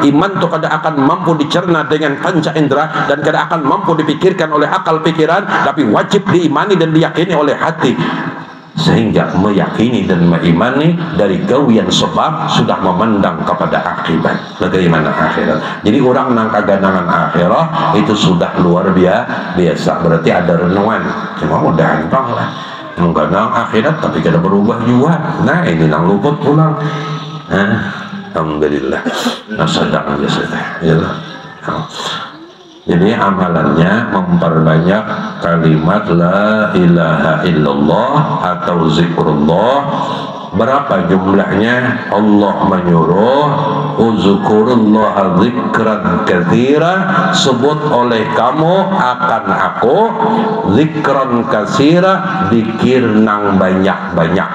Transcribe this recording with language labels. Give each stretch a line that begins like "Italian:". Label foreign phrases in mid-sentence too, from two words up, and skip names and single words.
Indonesian: Iman itu kada akan mampu dicerna dengan panca indera dan kada akan mampu dipikirkan oleh akal pikiran, tapi wajib diimani dan diyakini oleh hati. Sehingga meyakini dan mengimani dari gawian sebab sudah memandang kepada akibat. Bagaimana akhirat?
Banjar: Jadi orang nang kaganangan akhirat itu sudah luar biasa.
Indonesian: Berarti ada renungan.
Banjar: Cuma mau gampang lah mengganang akhirat tapi kada berubah juga. Nah ini nang luput pulang. Alhamdulillah. Nasadang aja sudah. Yalah.
Indonesian: Jadi amalannya memperbanyak kalimat
Arabic: لا إله إلا الله
Indonesian: atau zikrullah. Berapa jumlahnya? Allah menyuruh
Arabic: اذكروا الله ذكرا كثيرا,
Indonesian: sebut oleh kamu akan aku
Arabic: ذكرا كثيرا,
Indonesian: zikir nang banyak-banyak.